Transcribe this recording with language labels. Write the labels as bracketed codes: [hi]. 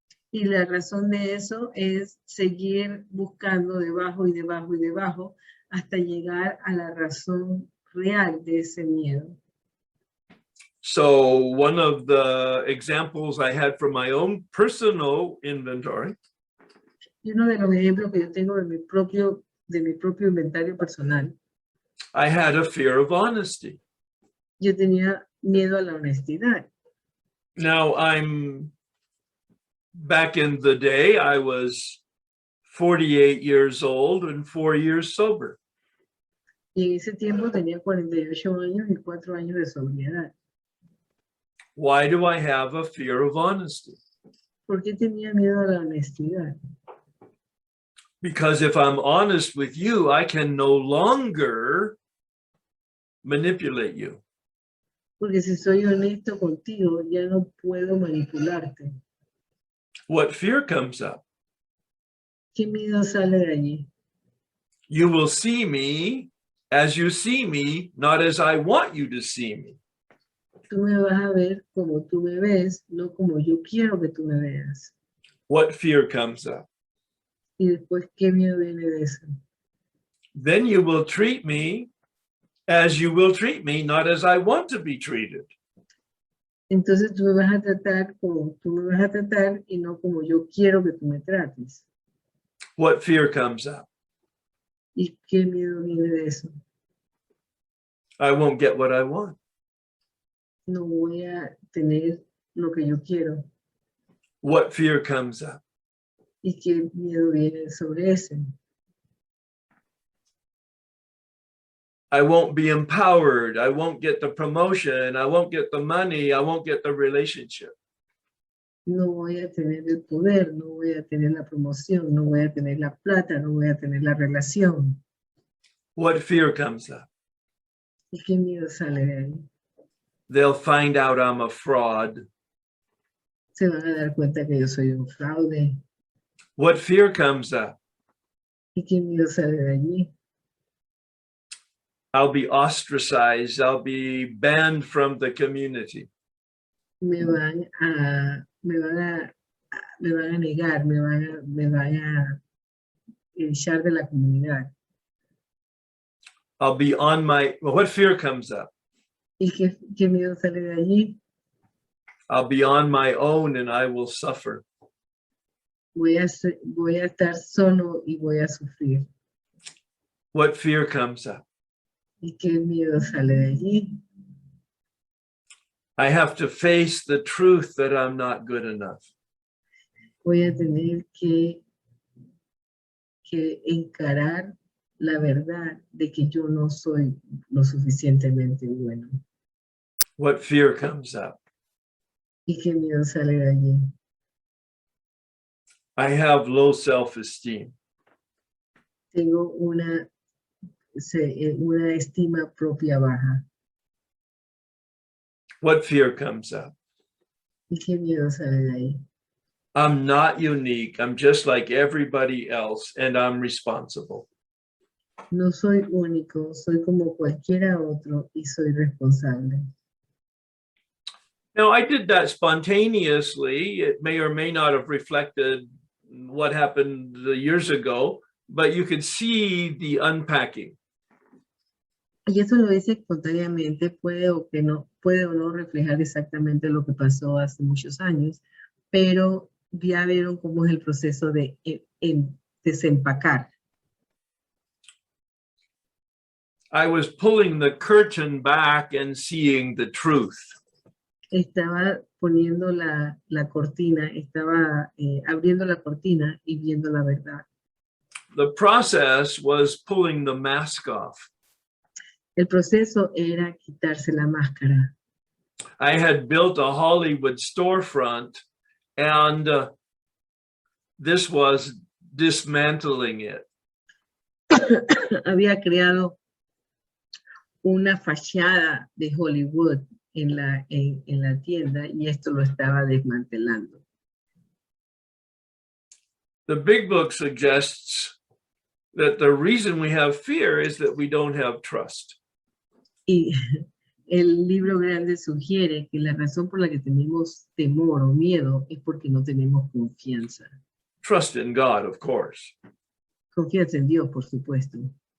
[es] Y la razón de eso es seguir buscando debajo y debajo y debajo hasta llegar a la razón real de ese miedo. [en] So one of the examples I had from my own personal inventory [es] Y uno de los ejemplos que yo tengo de mi propio inventario personal, [en] I had a fear of honesty. [es] yo tenía miedo a la honestidad. [en] Now back in the day, I was 48 years old and 4 years sober. [es] Y en ese tiempo tenía 48 años y 4 años de sobriedad. [en] Why do I have a fear of honesty? [es] ¿Por qué tenía miedo a la honestidad? [en] Because if I'm honest with you, I can no longer manipulate you. [es] Porque si soy honesto contigo, ya no puedo manipularte. [en] What fear comes up? [es] ¿Qué miedo sale de allí? [en] You will see me as you see me, not as I want you to see me. [es] Tú me vas a ver como tú me ves, no como yo quiero que tú me veas. [en] What fear comes up? [es] Y después, ¿qué miedo viene de eso? [en] Then you will treat me as you will treat me, not as I want to be treated. [es] Entonces tú me vas a tratar como tú me vas a tratar y no como yo quiero que tú me trates. [en] What fear comes up? [es] ¿Y qué miedo viene de eso? [en] I won't get what I want. [es] No voy a tener lo que yo quiero. [en] What fear comes up? [es] ¿Y qué miedo viene sobre ese? [en] I won't be empowered. I won't get the promotion. I won't get the money. I won't get the relationship. [es] No voy a tener el poder, no voy a tener la promoción, no voy a tener la plata, no voy a tener la relación. [en] What fear comes up? [es] ¿Y qué miedo sale de ahí? [en] They'll find out I'm a fraud. [es] Se van a dar cuenta que yo soy un fraude. [en] What fear comes up? [es] ¿Y qué miedo sale de allí? [en] I'll be ostracized. I'll be banned from the community. [es] Me van a negar, me van a echar de la comunidad. [en] I'll be on my, well, what fear comes up? [es] ¿Y qué miedo sale de allí? [en] I'll be on my own and I will suffer. [es] Voy a estar solo y voy a sufrir. [en] What fear comes up? [es] ¿Y qué miedo sale de allí? [en] I have to face the truth that I'm not good enough. [es] Voy a tener que encarar la verdad de que yo no soy lo suficientemente bueno. [en] What fear comes up? [es] ¿Y qué miedo sale de allí? [en] I have low self-esteem. [es] Tengo una estima propia baja. [en] What fear comes up? [es] ¿Y qué miedo sale de ahí? [en] I'm not unique. I'm just like everybody else, and I'm responsible. [es] No soy único, soy como cualquiera otro y soy responsable. [en] Now, I did that spontaneously. It may or may not have reflected what happened years ago, but you could see the unpacking. [es] Y eso lo hice espontáneamente, puede o no reflejar exactamente lo que pasó hace muchos años, pero ya vieron cómo es el proceso de desempacar. [en] I was pulling the curtain back and seeing the truth. [es] Estaba poniendo la cortina, estaba abriendo la cortina y viendo la verdad. [en] The process was pulling the mask off. [es] El proceso era quitarse la máscara. [en] I had built a Hollywood storefront, and this was dismantling it. [es] Había creado una fachada de Hollywood en la tienda y esto lo estaba desmantelando. [en] The big book suggests that the reason we have fear is that we don't have trust. [es] Y el libro grande sugiere que la razón por la que tenemos temor o miedo es porque no tenemos confianza. [en] Trust in God, of course. [es] Confianza en Dios, por supuesto.